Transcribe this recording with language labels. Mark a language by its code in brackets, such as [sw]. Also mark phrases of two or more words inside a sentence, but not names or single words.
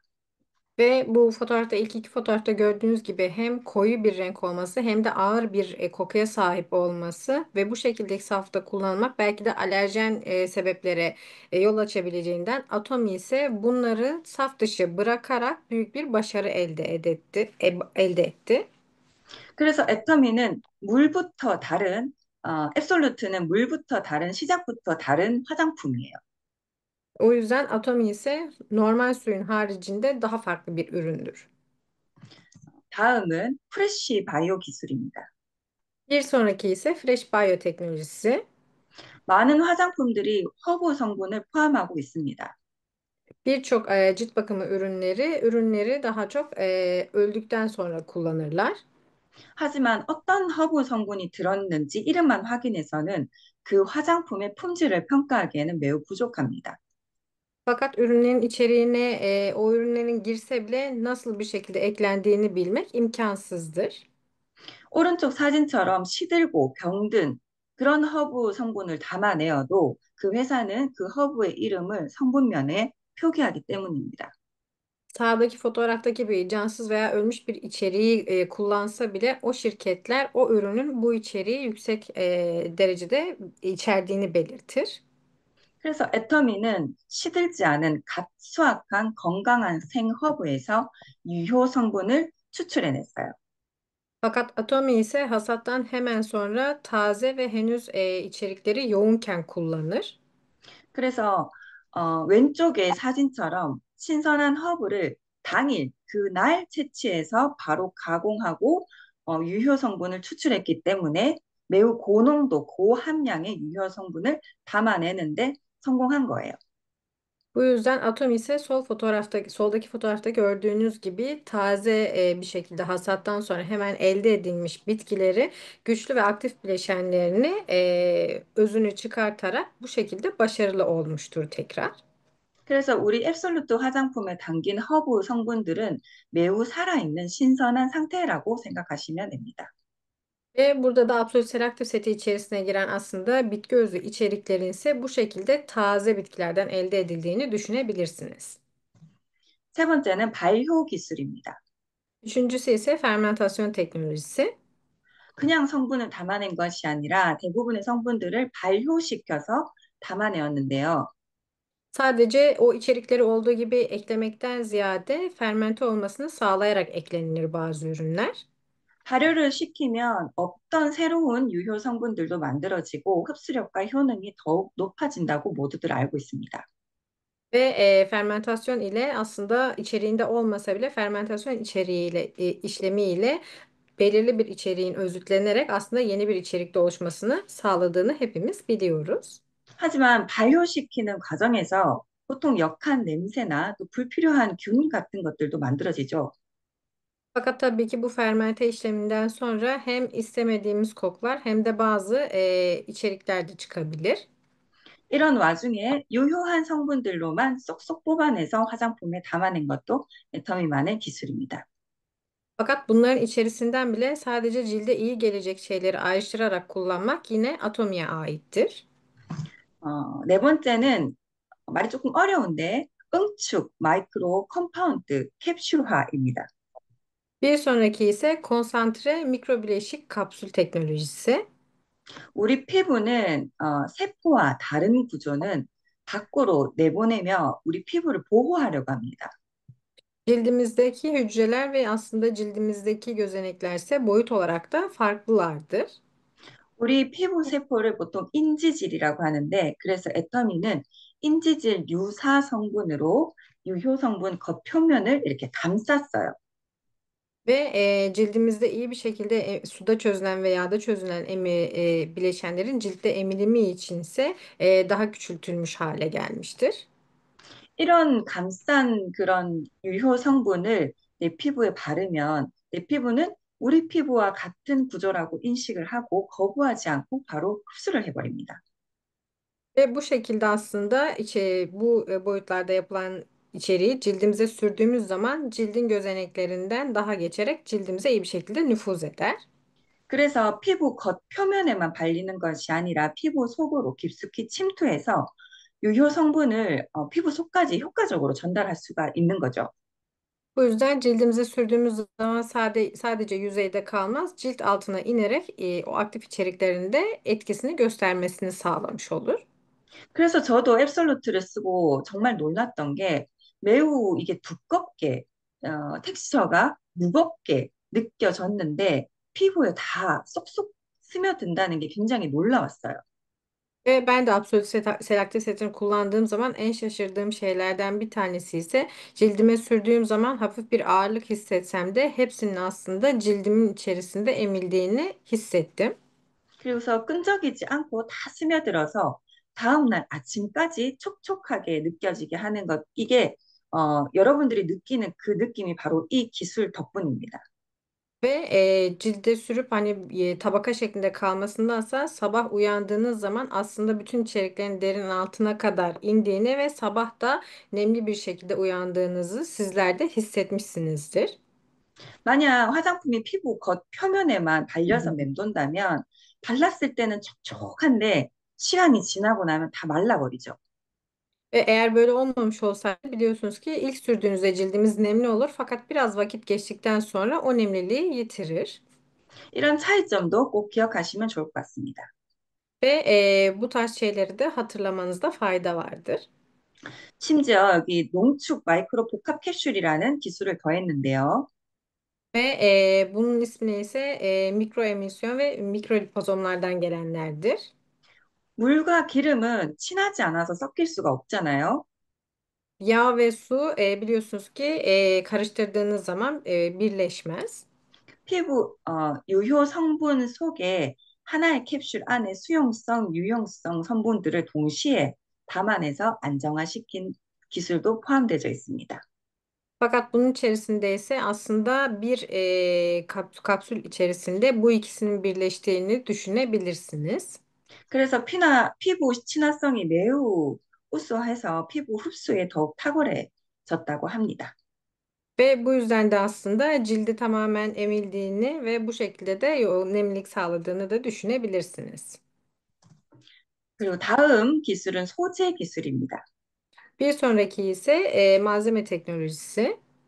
[tr] Ve bu fotoğrafta ilk iki fotoğrafta gördüğünüz gibi hem koyu bir renk olması hem de ağır bir kokuya sahip olması ve bu şekilde safta kullanmak belki de alerjen sebeplere yol açabileceğinden Atomy ise bunları saf dışı bırakarak büyük bir başarı elde etti. [ko] 그래서 애터미는 물부터 다른, 앱솔루트는 물부터 다른, 시작부터 다른 화장품이에요. [tr] O yüzden Atomy ise normal suyun haricinde daha farklı bir üründür. [ko] 다음은 프레쉬 바이오 기술입니다. [tr] Bir sonraki ise Fresh Bio teknolojisi. [ko] 많은 화장품들이 허브 성분을 포함하고 있습니다. [tr] Birçok cilt bakımı ürünleri daha çok öldükten sonra kullanırlar. [ko] 하지만 어떤 허브 성분이 들었는지 이름만 확인해서는 그 화장품의 품질을 평가하기에는 매우 부족합니다. [tr] Fakat ürünlerin içeriğine o ürünlerin girse bile nasıl bir şekilde eklendiğini bilmek imkansızdır. [ko] 오른쪽 사진처럼 시들고 병든 그런 허브 성분을 담아내어도 그 회사는 그 허브의 이름을 성분면에 표기하기 때문입니다. [tr] Sağdaki fotoğraftaki gibi cansız veya ölmüş bir içeriği kullansa bile o şirketler o ürünün bu içeriği yüksek derecede içerdiğini belirtir. [ko] 그래서 애터미는 시들지 않은 갓 수확한 건강한 생허브에서 유효 성분을 추출해냈어요. [tr] Fakat Atomy ise hasattan hemen sonra taze ve henüz içerikleri yoğunken kullanır. [ko] 그래서 왼쪽의 사진처럼 신선한 허브를 당일 그날 채취해서 바로 가공하고 유효 성분을 추출했기 때문에 매우 고농도, 고함량의 유효 성분을 담아내는데 성공한 거예요. [tr] Bu yüzden Atom ise soldaki fotoğrafta gördüğünüz gibi taze bir şekilde hasattan sonra hemen elde edilmiş bitkileri güçlü ve aktif bileşenlerini özünü çıkartarak bu şekilde başarılı olmuştur tekrar. [ko] 그래서 우리 앱솔루트 화장품에 담긴 허브 성분들은 매우 살아있는 신선한 상태라고 생각하시면 됩니다. [tr] Ve burada da Absolut Selective seti içerisine giren aslında bitki özü içeriklerin ise bu şekilde taze bitkilerden elde edildiğini düşünebilirsiniz. [ko] 세 번째는 발효 기술입니다. [tr] Üçüncüsü ise fermentasyon teknolojisi. [ko] 그냥 성분을 담아낸 것이 아니라 대부분의 성분들을 발효시켜서 담아내었는데요. [tr] Sadece o içerikleri olduğu gibi eklemekten ziyade fermente olmasını sağlayarak eklenilir bazı ürünler. [ko] 발효를 시키면 없던 새로운 유효 성분들도 만들어지고 흡수력과 효능이 더욱 높아진다고 모두들 알고 있습니다. [tr] Ve fermentasyon ile aslında içeriğinde olmasa bile fermentasyon işlemiyle belirli bir içeriğin özütlenerek aslında yeni bir içerikte oluşmasını sağladığını hepimiz biliyoruz. [ko] 하지만 발효시키는 과정에서 보통 역한 냄새나 또 불필요한 균 같은 것들도 만들어지죠. [tr] Fakat tabii ki bu fermente işleminden sonra hem istemediğimiz kokular hem de bazı içerikler de çıkabilir. [ko] 이런 와중에 유효한 성분들로만 쏙쏙 뽑아내서 화장품에 담아낸 것도 애터미만의 기술입니다. [tr] Fakat bunların içerisinden bile sadece cilde iyi gelecek şeyleri ayrıştırarak kullanmak yine Atomi'ye aittir. [ko] 네 번째는 말이 조금 어려운데 응축 마이크로 컴파운드 캡슐화입니다. [tr] Bir sonraki ise konsantre mikrobileşik kapsül teknolojisi. [ko] 우리 pi부는 세포와 다른 구조는 밖으로 내보내며 우리 피부를 보호하려고 합니다. [tr] Cildimizdeki hücreler ve aslında cildimizdeki gözenekler ise boyut olarak da farklılardır. [ko] 우리 피부 세포를 보통 인지질이라고 하는데 그래서 애터미는 인지질 유사 성분으로 유효 성분 겉표면을 이렇게 감쌌어요. [tr] Ve cildimizde iyi bir şekilde suda çözülen ve yağda çözülen bileşenlerin ciltte emilimi içinse daha küçültülmüş hale gelmiştir. [ko] 이런 감싼 그런 유효 성분을 내 피부에 바르면 내 피부는 우리 피부와 같은 구조라고 인식을 하고 거부하지 않고 바로 흡수를 해버립니다. [tr] Ve bu şekilde aslında bu boyutlarda yapılan içeriği cildimize sürdüğümüz zaman cildin gözeneklerinden daha geçerek cildimize iyi bir şekilde nüfuz eder. [ko] 그래서 피부 겉표면에만 발리는 것이 아니라 피부 속으로 깊숙이 침투해서 유효 성분을 피부 속까지 효과적으로 전달할 수가 있는 거죠. [tr] Bu yüzden cildimize sürdüğümüz zaman sadece yüzeyde kalmaz, cilt altına inerek o aktif içeriklerin de etkisini göstermesini sağlamış olur. [ko] 그래서 저도 앱솔루트를 쓰고 정말 놀랐던 게 매우 이게 두껍게, 텍스처가 무겁게 느껴졌는데 피부에 다 쏙쏙 스며든다는 게 굉장히 놀라웠어요. [tr] Ve ben de Absolut Selakta kullandığım zaman en şaşırdığım şeylerden bir tanesi ise cildime sürdüğüm zaman hafif bir ağırlık hissetsem de hepsinin aslında cildimin içerisinde emildiğini hissettim. [ko] 그래서 끈적이지 않고 다 스며들어서 다음날 아침까지 촉촉하게 느껴지게 하는 것, 이게 여러분들이 느끼는 그 느낌이 바로 이 기술 덕분입니다. [tr] Ve cilde sürüp hani tabaka şeklinde kalmasındansa sabah uyandığınız zaman aslında bütün içeriklerin derin altına kadar indiğini ve sabah da nemli bir şekilde uyandığınızı sizler de hissetmişsinizdir. [ko] 만약 화장품이 피부 겉 표면에만 발려서 맴돈다면 발랐을 때는 촉촉한데 시간이 지나고 나면 다 말라버리죠. [tr] Ve eğer böyle olmamış olsaydı biliyorsunuz ki ilk sürdüğünüzde cildimiz nemli olur fakat biraz vakit geçtikten sonra o nemliliği yitirir. [ko] 이런 차이점도 꼭 기억하시면 좋을 것 같습니다. [tr] Ve bu tarz şeyleri de hatırlamanızda fayda vardır. [ko] 심지어 여기 농축 마이크로 복합 캡슐이라는 기술을 더했는데요. [tr] Ve bunun ismi ise mikro emisyon ve mikrolipozomlardan gelenlerdir. [ko] 물과 기름은 친하지 않아서 섞일 수가 없잖아요. [tr] Yağ ve su biliyorsunuz ki karıştırdığınız zaman birleşmez. [ko] 피부 유효 성분 속에 하나의 캡슐 안에 수용성, 유용성 성분들을 동시에 담아내서 안정화시킨 기술도 포함되어 있습니다. [tr] Fakat bunun içerisinde ise aslında bir kapsül içerisinde bu ikisinin birleştiğini düşünebilirsiniz. [ko] 그래서 피부 친화성이 매우 우수해서 피부 흡수에 더욱 탁월해졌다고 합니다. [tr] Ve bu yüzden de aslında cildi tamamen emildiğini ve bu şekilde de o nemlilik sağladığını da düşünebilirsiniz. [ko] 그리고 다음 기술은 소재 기술입니다. [tr] Bir sonraki ise malzeme teknolojisi.